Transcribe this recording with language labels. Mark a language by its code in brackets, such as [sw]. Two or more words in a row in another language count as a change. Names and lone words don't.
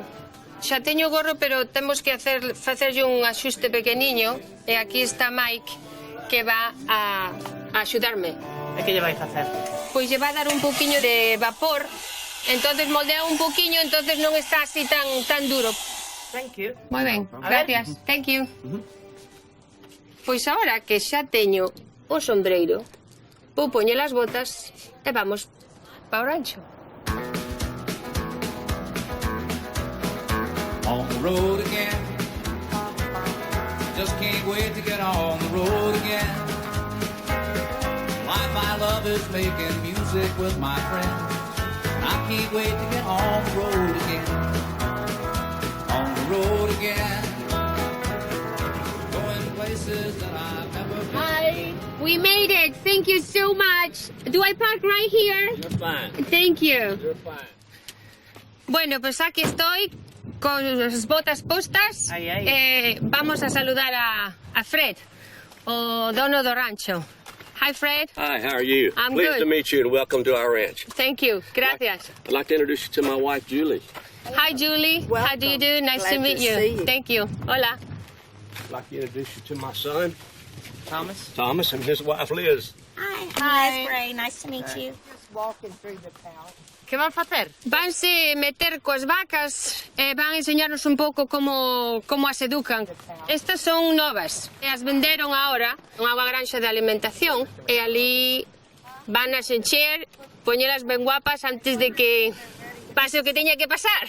[gl] Xa teño o gorro, pero temos que facerlle un axuste pequeniño, e aquí está Mike, que va a axudarme. E que lle vai facer? Pois lle va a dar un pouquiño de vapor, entonces moldea un pouquiño, entonces non está así tan duro. [en] Thank you. [gl] Moi ben, gracias. [en] Thank you. [gl] Pois agora que xa teño o sombreiro, vou poñer as botas e vamos para o rancho. [en] On the road again. Just can't wait to get on the road again. Life I love is making music with my friends. I can't wait to get on the road again. On the road again. Going places that I've never been. Hi, we made it. Thank you so much. Do I park right here? You're fine. Thank you. You're fine. [es] Bueno, pues aquí estoy con las botas postas. [gl] Vamos a saludar a Fred, o dono do rancho. [en] Hi, Fred. Hi, how are you? I'm Pleased good. to meet you and welcome to our ranch. Thank you. Gracias. I'd like to introduce you to my wife, Julie. Hi, Julie. How do you do? Nice to meet you. Thank you. Hola. I'd like to introduce you to my son, Thomas. Thomas, and his wife, Liz. Hi, Ray. Nice to meet you. [gl] Que van facer? Vanse meter coas vacas e van a enseñarnos un pouco como as educan. Estas son novas. E as venderon agora unha granxa de alimentación e ali van a encher, poñelas ben guapas antes de que pase o que teña que pasar.